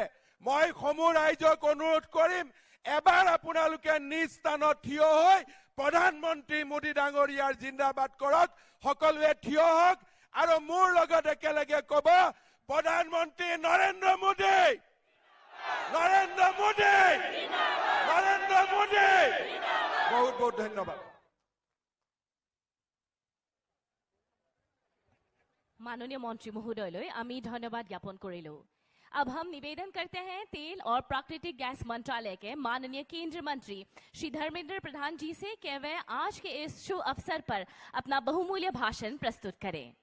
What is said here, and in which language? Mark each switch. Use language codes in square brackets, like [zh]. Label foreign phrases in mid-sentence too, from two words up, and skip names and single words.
[as] মই সমূহ ৰাইজক অনুৰোধ কৰিম, এবাৰ আপোনালোকে নিজ স্থানত থিয় হৈ প্ৰধানমন্ত্ৰী মোদী ডাঙৰীয়াৰ জিন্দাবাদ কৰক। সকলোৱে থিয় হওক আৰু মোৰ লগত একেলগে কব, প্ৰধানমন্ত্ৰী নৰেন্দ্ৰ মোদী, নৰেন্দ্ৰ মোদী, নৰেন্দ্ৰ মোদী। বহুত বহুত ধন্যবাদ। মাননীয় মন্ত্ৰী মহোদয় আমি ধন্যবাদ জ্ঞাপন কৰিলো। [hi] अब हम निवेदन करते हैं तेल और प्राकृतिक गैस मंत्रालय के माननीय केंद्रीय मंत्री श्री धर्मेंद्र प्रधान जी से कि वे आज के इस शुभ अवसर पर अपना बहुमूल्य भाषण प्रस्तुत करें।